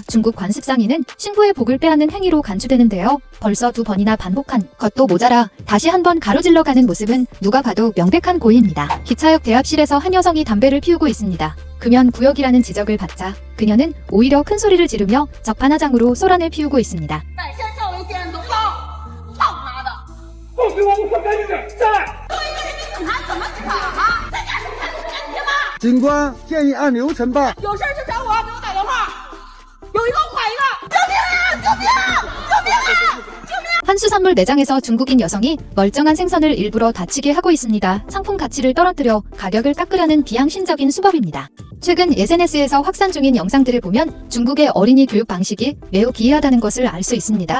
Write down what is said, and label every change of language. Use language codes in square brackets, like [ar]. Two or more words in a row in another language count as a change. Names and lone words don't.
[ko] 중국 관습상의는 신부의 복을 빼앗는 행위로 간주되는데요. 벌써 2번이나 반복한 것도 모자라 다시 한 번 가로질러 가는 모습은 누가 봐도 명백한 고의입니다. 기차역 대합실에서 한 여성이 담배를 피우고 있습니다. 금연 구역이라는 지적을 받자 그녀는 오히려 큰 소리를 지르며 적반하장으로 소란을 피우고 있습니다. [zh] 警官建议按流程办。有事就找我，给我打电话。有一个我管一个，救命啊！救命啊！救命啊！救命！ [ko] 한수산물 매장에서 중국인 여성이 멀쩡한 생선을 일부러 다치게 하고 있습니다. 상품 가치를 떨어뜨려 가격을 깎으려는 비양심적인 수법입니다. 최근 SNS에서 확산 중인 영상들을 보면 중국의 어린이 교육 방식이 매우 기이하다는 것을 알 수 있습니다.